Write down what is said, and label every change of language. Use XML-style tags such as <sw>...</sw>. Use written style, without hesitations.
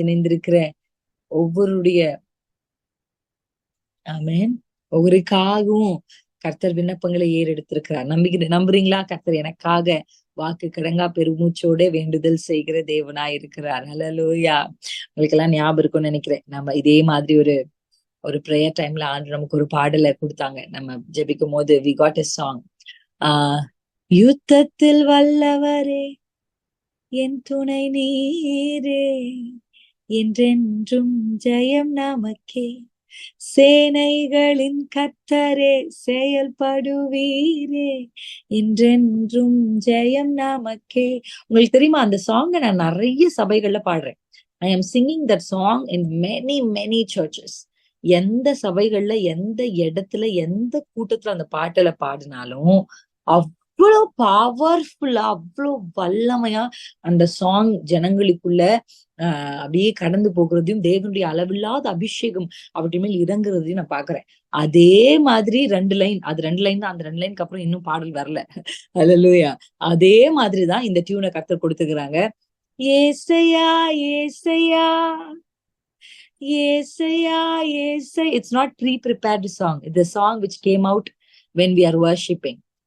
<ta>இணைந்திருக்கிற ஒவ்வொருடைய ஆமேன் ஒவ்வொருக்காகவும் கர்த்தர் விண்ணப்பங்களை ஏறெடுத்திருக்கிறார். நம்புறீங்களா? கர்த்தர் எனக்காக வாக்கு கடங்கா பெருமூச்சோட வேண்டுதல் செய்கிற தேவனாய் இருக்கிறார். ஹல்லேலூயா. உங்களுக்கு எல்லாம் ஞாபகம் இருக்கும்னு நினைக்கிறேன். நம்ம இதே மாதிரி ஒரு பிரேயர் டைம்ல ஆண்டு நமக்கு ஒரு பாடலை கொடுத்தாங்க. நம்ம ஜெபிக்கும் போது</ta> <en>we got a song.</en> <ta>யுத்தத்தில் வல்லவரே என் துணை நீரே, என்றென்றும் ஜெயம் நமக்கே, சேனைகளின் கர்த்தரே செயல்படுவீரே, என்றென்றும் ஜெயம் நமக்கே. உங்களுக்கு தெரியுமா, அந்த சாங்கை நான் நிறைய சபைகள்ல பாடுறேன்.</ta> <en>I am singing that song in many churches.</en> <ta>எந்த சபைகள்ல, எந்த இடத்துல, எந்த கூட்டத்துல அந்த பாட்டுல பாடினாலும் அவ்வளவு பவர்ஃபுல்லா, அவ்வளவு வல்லமையா அந்த சாங் ஜனங்களுக்குள்ள அப்படியே கடந்து போகிறதையும் தேவனுடைய அளவில்லாத அபிஷேகம் அப்படி மேல் இறங்குறதையும் நான் பாக்குறேன். அதே மாதிரி 2 லைன், அது 2 லைன் தான். அந்த 2 லைனுக்கு அப்புறம் இன்னும் பாடல் வரல. ஹல்லேலூயா. அதே மாதிரிதான் இந்த டியூனை கர்த்தர் கொடுத்துக்கிறாங்க. ஏசையா ஏசையா ஏசையா ஏசை.</ta> <en>It's not pre-prepared song. It's a song which came out when we are worshiping.</en>